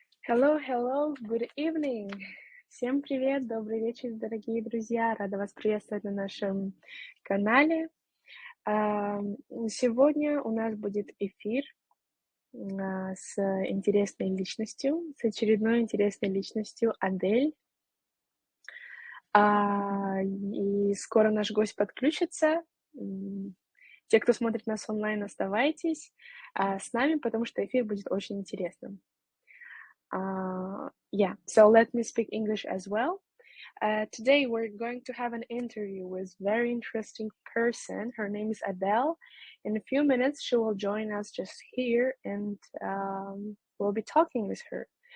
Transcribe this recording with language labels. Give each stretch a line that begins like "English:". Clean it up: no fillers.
English: Hello, hello, good evening.
Russian: Всем привет, добрый вечер, дорогие друзья. Рада вас приветствовать на нашем канале. Сегодня у нас будет эфир с интересной личностью, с очередной интересной личностью Адель. И скоро наш гость подключится. Те, кто смотрит нас онлайн, оставайтесь с нами, потому что эфир будет очень интересным.
English: So let me speak English as well. Today we're going to have an interview with very interesting person. Her name is Adelya. In a few minutes, she will join us just here, and we'll be talking with her.